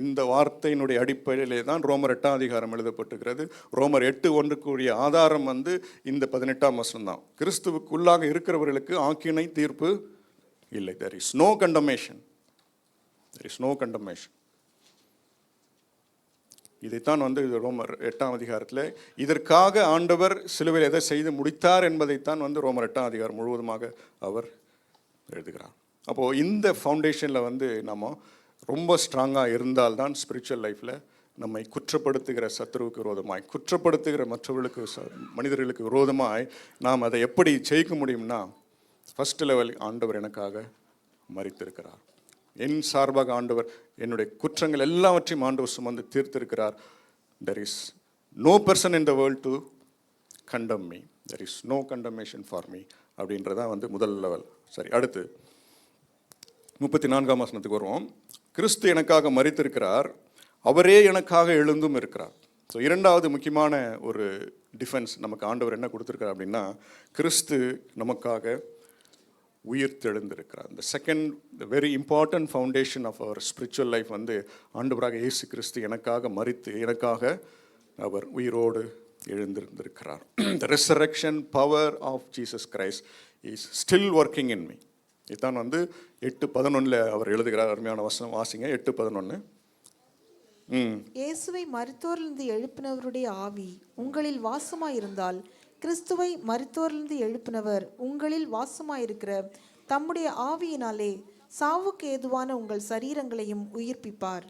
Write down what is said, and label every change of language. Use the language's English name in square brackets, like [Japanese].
[Tamil] இந்த வார்த்தையினுடைய அடிப்படையிலே தான் ரோமர் 8ஆம் அதிகாரம் எழுதப்பட்டிருக்கிறது. ரோமர் 8:1 ஆதாரம் வந்து இந்த 18ஆம் வசனம் தான். கிறிஸ்துவுக்குள்ளாக இருக்கிறவர்களுக்கு ஆக்கினை தீர்ப்பு இல்லை. [English] there is no condemnation. there is no condemnation. [Tamil] இதைத்தான் வந்து ரோமர் 8ஆம் அதிகாரத்தில் இதற்காக ஆண்டவர் சிலுவையில் எதை செய்து முடித்தார் என்பதைத்தான் வந்து ரோமர் 8ஆம் அதிகாரம் முழுவதுமாக அவர் எழுதுகிறார். அப்போது இந்த ஃபவுண்டேஷனில் வந்து நம்ம ரொம்ப ஸ்ட்ராங்காக இருந்தால்தான் ஸ்பிரிச்சுவல் லைஃப்பில் நம்மை குற்றப்படுத்துகிற சத்துருவுக்கு விரோதமாய், குற்றப்படுத்துகிற மற்றவர்களுக்கு மனிதர்களுக்கு விரோதமாய் நாம் அதை எப்படி ஜெயிக்க முடியும்னா, ஃபர்ஸ்ட் லெவல் ஆண்டவர் எனக்காக மரித்திருக்கிறார். என் சார்பாக ஆண்டவர் என்னுடைய குற்றங்கள் எல்லாவற்றையும் ஆண்டவர் சுமந்து தீர்த்திருக்கிறார். [English] there is no person in the world to condemn me. there is no condemnation for me. [Tamil] அப்படின்றதான் வந்து முதல் லெவல். சரி, அடுத்து 34ஆம் வசனத்துக்கு வருவோம். கிறிஸ்து எனக்காக மரித்திருக்கிறார், அவரே எனக்காக எழுந்தும் இருக்கிறார். ஸோ இரண்டாவது முக்கியமான ஒரு டிஃபென்ஸ் நமக்கு ஆண்டவர் என்ன கொடுத்துருக்கார் அப்படின்னா, கிறிஸ்து நமக்காக உயிர்த்தெழுந்திருக்கிறார். இந்த [English] second very important foundation of our spiritual life [Tamil] வந்து ஆண்டவராக இயேசு கிறிஸ்து எனக்காக மரித்து எனக்காக அவர் உயிரோடு எழுந்திருந்திருக்கிறார். [English] The resurrection power of Jesus Christ is still working in me. [Tamil] இதுதான் வந்து 8:11 அவர் எழுதுகிறார். அருமையான வசனம் வாசிங்க. 8:11. இயேசுவை மரித்தோரிலிருந்து எழுப்பினவருடைய ஆவி உங்களில் வாசமாயிருந்தால் கிறிஸ்துவை மரித்தோரிலிருந்து எழுப்பினவர் உங்களில் வாசமாயிருக்கிற தம்முடைய ஆவியினாலே சாவுக்கு ஏதுவான உங்கள் சரீரங்களையும் உயிர்ப்பிப்பார்.